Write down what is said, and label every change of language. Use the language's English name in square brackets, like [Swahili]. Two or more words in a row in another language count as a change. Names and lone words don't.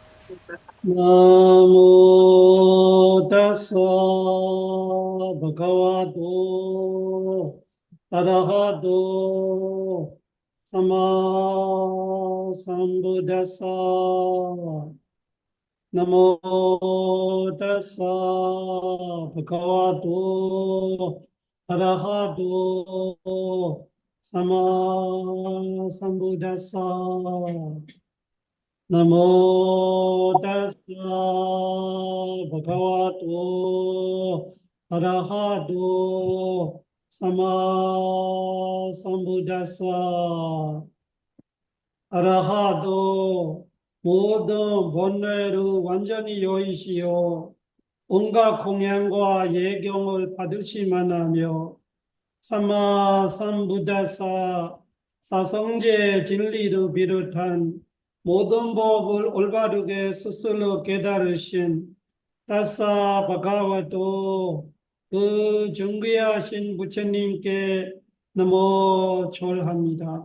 [Pali] 나모 다사 바가와도 아라하도 사마 삼부다사 나모 다사 바가와도 아라하도 사마 삼부다사 나모 다사 바가와도 아라하도 사마 삼부다사 아라하도 모든 [Korean] 번뇌를 완전히 여의시오 온갖 공양과 예경을 받으시만 하며 [Pali] 사마 삼부다사 [Korean] 사성제 진리를 비롯한 모든 법을 올바르게 스스로 깨달으신 [Pali] 다사 바가와도 [Korean] 그 존귀하신 부처님께 너무 절합니다.